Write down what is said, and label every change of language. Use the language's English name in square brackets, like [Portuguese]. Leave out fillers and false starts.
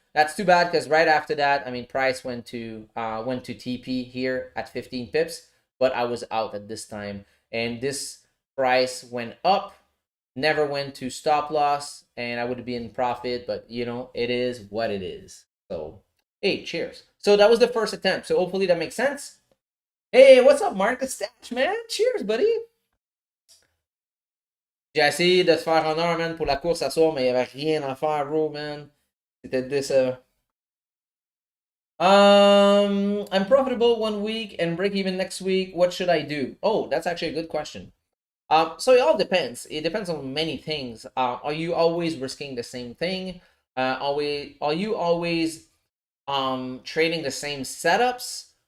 [English] That's too bad because right after that, I mean, price went to TP here at 15 pips, but I was out at this time, and this price went up, never went to stop loss, and I would be in profit, but it is what it is. So hey, cheers. So that was the first attempt, so hopefully that makes sense. Hey, what's up, Marcus Stash, man? Cheers, buddy. [French] J'ai essayé de se faire honneur, man, pour la course à soir, mais il n'y avait rien à faire, bro, man. C'était décevant. [English] I'm profitable 1 week and break even next week. What should I do? Oh, that's actually a good question. So it all depends. It depends on many things. Are you always risking the same thing? Are you always trading the same setups?